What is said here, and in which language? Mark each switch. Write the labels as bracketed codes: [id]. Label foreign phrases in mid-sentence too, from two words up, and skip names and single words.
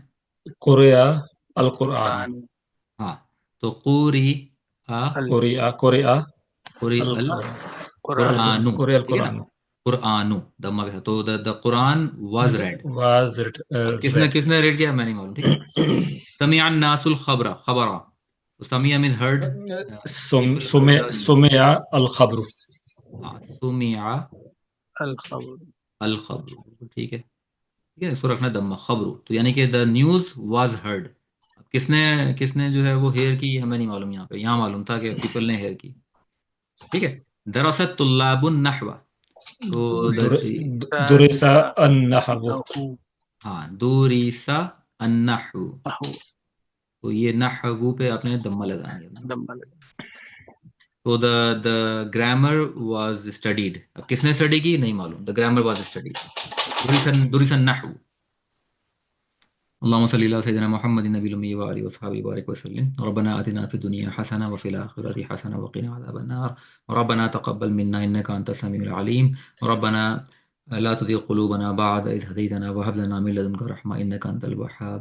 [ar] قرئ القرآن. कुरान। [ur] ہاں، تو कुरी आ [ar] अल कुरिया कुरी अल अल कुरान। कुरान। कुरानु, قرئ ال [ur] ٹھیک ہے نا. [ar] कुरान। [ur] قرآنُ ضمہ کے ساتھ۔ تو [en] the Quran was read. वाज [ur] اب کس نے [en] रेड। [ur] کس نے ریڈ کیا؟ میں نہیں معلوم، ٹھیک ہے. [ar] سمع الناس الخبرَ الخبرَ. [en] तो samia mean heard, people heard the news. [ar] سُمِعَ الخبرُ. हाँ, सुमिया الخبر. الخبرُ, [ur] بالکل ٹھیک ہے. اس کو رکھنا ضمہ خبرُ، تو یعنی کہ [en] the news was heard. [ur] اب کس نے کس نے جو ہے وہ ہیئر کی، ہمیں نہیں معلوم. یہاں پے یہاں معلوم تھا کہ پیپل نے ہیئر کی، ٹھیک ہے. [ar] درس الطلابُ النحوَ. तो دُرِسَ النحوُ. अहू। हाँ, دُرِسَ النحوُ. अहू। [ur] تو یہ نحوُ پے آپ نے ضمہ لگانی ہے. दम्बल। [en] तो the grammar was studied. [ur] اب کس نے سٹڈی کی؟ نہیں معلوم. [en] the grammar was studied. [ar] دُرِسَ النحوُ. اللهم صل على سيدنا محمدٍ النبي الأمي وآله وصحبه بارك وسلم. ربنا آتنا في الدنيا حسنة وفي الآخرة حسنة وقنا عذاب النار. ربنا تقبل منا إنك أنت السميع العليم. ربنا لا تزغ قلوبنا بعد إذ هديتنا وهب لنا من لدنك رحمة إنك أنت الوهاب.